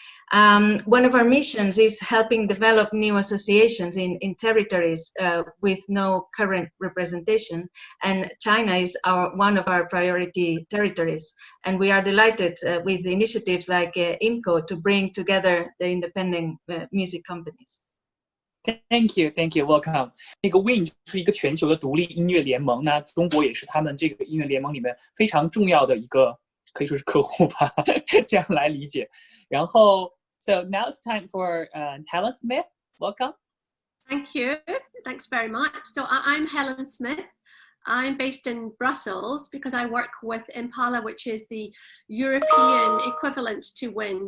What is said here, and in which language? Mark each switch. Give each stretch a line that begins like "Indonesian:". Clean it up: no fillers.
English: One of our missions is helping develop new associations in territories with no current representation, and China is one of our priority territories. And we are delighted with initiatives like IMCO to bring together the independent music companies. Thank you, welcome.
Chinese: 那个 WIN 是一个全球的独立音乐联盟，那中国也是他们这个音乐联盟里面非常重要的一个，可以说是客户吧，这样来理解。
English: 然后 So now it's time for Helen Smith. Welcome. Thank you. Thanks very much. So I'm Helen Smith. I'm based in Brussels because I work with IMPALA, which is the European equivalent to WIN.